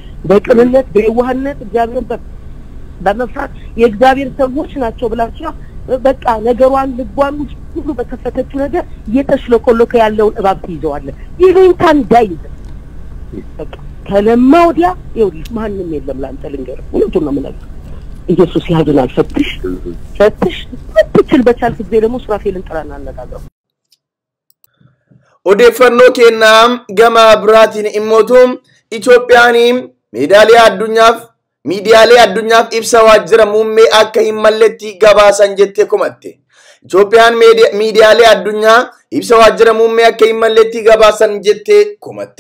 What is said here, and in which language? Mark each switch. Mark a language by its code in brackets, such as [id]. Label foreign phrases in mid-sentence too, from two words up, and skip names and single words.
[am] በቅንነት በየዋህነት እግዚአብሔርን በመፍራት የእግዚአብሔር ሰዎች ናቸው ብላችሁ በቃ ነገሯን ልቧን ሁሉ በከፈተችው ነገር እየተሽለኮለከ ያለውን እባብ ትይዘዋለህ ይሉኝታ እንዳይዝ በቃ ከለማ ወዲያ ይኸውልህ ማንም የለም ላንተ ልንገርህ እውነቱን ነው የምነግርህ ኢየሱስ ያድናል ፈትሽ ትችል በቻልክ ጊዜ ደግሞ ሱራፌልን ጥራና አነጋግረው [om] odeeffannoo kennaam gama biraatiin immotum Itoophiyaan miidiyaalee addunyaaf ibsa waajjira muummee akka hin malletti gabaasan jettee komatte. Itoophiyaan miidiyaalee addunyaa ibsa waajjira muummee akka hin malletti gabaasan jettee komatte.